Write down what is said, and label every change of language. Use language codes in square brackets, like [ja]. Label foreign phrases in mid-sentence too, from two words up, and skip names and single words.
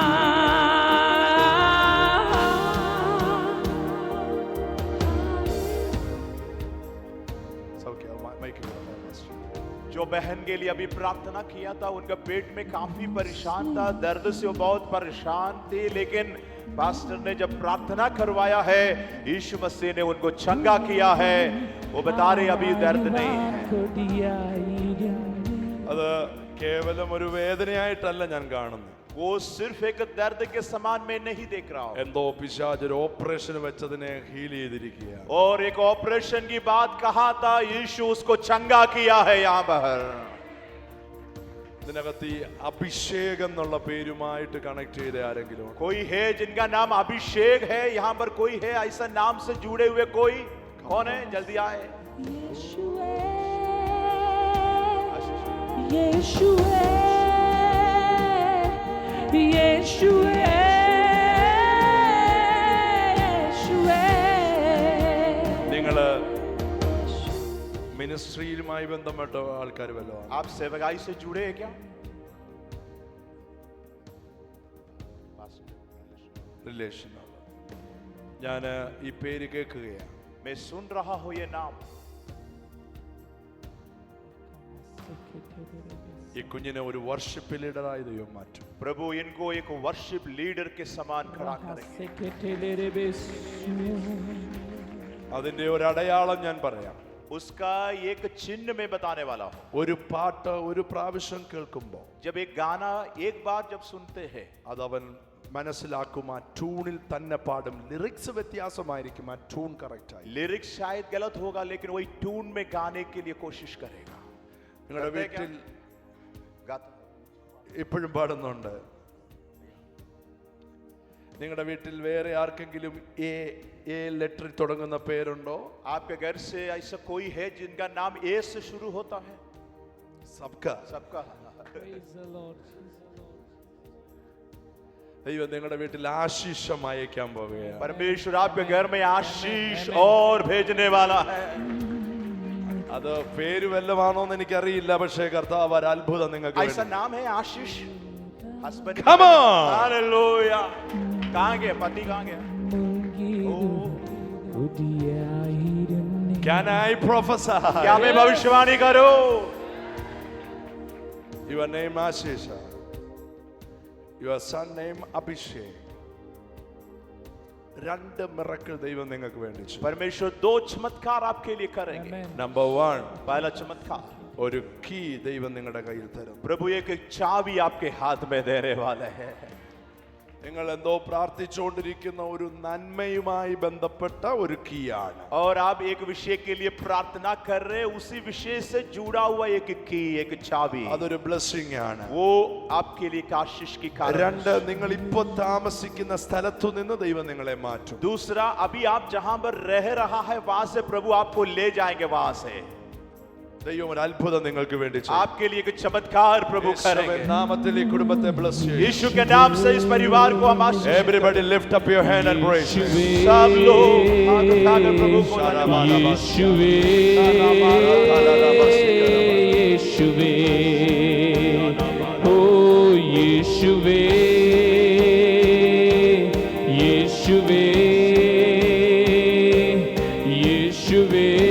[en] It's okay, I'll make it. [hi] जो बहन के लिए अभी प्रार्थना किया था उनका पेट में काफी परेशान था दर्द से वो बहुत परेशान थे लेकिन पास्टर ने जब प्रार्थना करवाया है यीशु मसीह ने उनको चंगा किया है वो बता रहे अभी दर्द नहीं है [ml] അത് കേവലം ഒരു വേദനയായിട്ടല്ല ഞാൻ കാണുന്നത്. [hi] वो सिर्फ एक दर्द के समान में नहीं देख रहा हूं [ml] എന്തോ പിശാച് ഒരു ഓപ്പറേഷൻ വെച്ചതിനെ ഹീൽ ചെയ്തിരിക്കുകയാണ്. [hi] और एक ऑपरेशन की बात कहा था यीशु उसको चंगा किया है यहाँ पर [ml] ഇതിനകത്ത് ഈ അഭിഷേകം എന്നുള്ള പേരുമായിട്ട് കണക്ട് ചെയ്ത ആരെങ്കിലും ഉണ്ടോ? [hi] कोई है जिनका नाम अभिषेक है यहाँ पर कोई है ऐसा नाम से जुड़े हुए कोई कौन है जल्दी आए Yeshua, Yeshua, Yeshua. [ml] നിങ്ങള് മിനിസ്ട്രിയിലുമായി ബന്ധപ്പെട്ട ആൾക്കാർ വല്ലതും [hi] आप सेवकाई से जुड़े हैं क्या? [ml] റിലേഷൻ ഞാൻ ഈ പേര് കേൾക്കുകയാണ്. [hi] मैं सुन रहा हूं ये नाम. [ml] ഈ കുഞ്ഞിനെ ഒരു [en] worship leader [ml] ദൈവം മാറ്റും. [hi] प्रभु इनको एक [en] worship leader [hi] के समान खड़ा करेंगे. [ml] അതിന്റെ ഒരു അടയാളം ഞാൻ പറയാം. [hi] उसका एक चिन्ह में बताने वाला हूं. [ml] ഒരു പാട്ട് ഒരു പ്രാവശ്യം കേൾക്കുമ്പോൾ [hi] जब एक गाना एक बार जब सुनते हैं, [ml] അതവൻ മനസ്സിലാക്കും. ആ ട്യൂണിൽ തന്നെ പാടും. ലിറിക്സ് വ്യത്യാസമായിരിക്കും, ആ [en] tune correct [ml] ആയി. [hi] लिरिक्स शायद गलत होगा लेकिन वही ट्यून में गाने के लिए कोशिश करेगा. [ml] നിങ്ങളുടെ വീട്ടിൽ [hi] गाता [ml] ഇപ്പോഴും പാടുന്നുണ്ട്. നിങ്ങളുടെ വീട്ടിൽ വേറെ ആർക്കെങ്കിലും [en] A letter [ml] തുടങ്ങുന്ന പേരുണ്ടോ? [hi] आपके घर से ऐसा कोई है जिनका नाम ए से शुरू होता है? सबका [en] Praise the Lord. [ml] ദൈവം നിങ്ങളുടെ വീട്ടിൽ ആശീഷം അയക്കാൻ പോവുകയാണ്. [hi] परमेश्वर आपके घर में आशीष और भेजने वाला है. [ml] അത് പേര് വല്ലതാണോന്ന് എനിക്കറിയില്ല, പക്ഷേ കർത്താവ് ഒരു അത്ഭുതം നിങ്ങൾക്ക് [hi] ऐसा [ml] വേണ്ടി. [hi] नाम है आशीष. हस्बैंड. [en] Come on. [hi] हालेलुया. कहां गए पति? कहां गए? [en] Can I prophesy? [hi] क्या मैं भविष्यवाणी करूं? [en] Your name Ashish. Your son name Abhishek. [ml] രണ്ട് മിറക്കിൾ ദൈവം നിങ്ങൾക്ക് വേണ്ടി ചെയ്യും. [hi] परमेश्वर दो चमत्कार आपके लिए करेंगे. Amen. [ml] നമ്പർ 1, [hi] पहला चमत्कार, [ml] ഒരു കീ ദൈവം നിങ്ങളുടെ കയ്യിൽ തരും. [hi] प्रभु एक चाबी आपके हाथ में देने वाले हैं. [ml] നിങ്ങൾ എന്തോ പ്രാർത്ഥിച്ചുകൊണ്ടിരിക്കുന്ന ഒരു നന്മയുമായി ബന്ധപ്പെട്ട ഒരു കീയാണ്. [hi] और आप एक विषय के लिए प्रार्थना कर रहे, उसी विषय से जुड़ा हुआ एक की, एक चाबी, [ml] അതൊരു ബ്ലെസ്സിംഗ് ആണ്. [hi] वो आपके लिए एक आशीष की कारण. [ml] രണ്ട്, നിങ്ങൾ ഇപ്പോൾ താമസിക്കുന്ന സ്ഥലത്തു നിന്ന് ദൈവം നിങ്ങളെ മാറ്റും. [hi] दूसरा, अभी आप जहां पर रह रहा है वहां से प्रभु आपको ले जाएंगे. वहां से [ml] ദൈവം ഒരു അത്ഭുതം നിങ്ങൾക്ക് വേണ്ടി ചെയ്യും. [hi] आपके लिए एक चमत्कार प्रभु [ml] യേശുവിൻ [hi] करेंगे. [ml] നാമത്തിൽ ഈ കുടുംബത്തെ bless ചെയ്യും. [hi] यीशु के नाम से इस परिवार को हम आशीष. [en] Everybody lift up your hand and praise him. [hi] सब लोग हाथ उठाकर प्रभु को [ml] യേശുവേ യേശുവേ ഓ യേശുവേ യേശുവേ യേശുവേ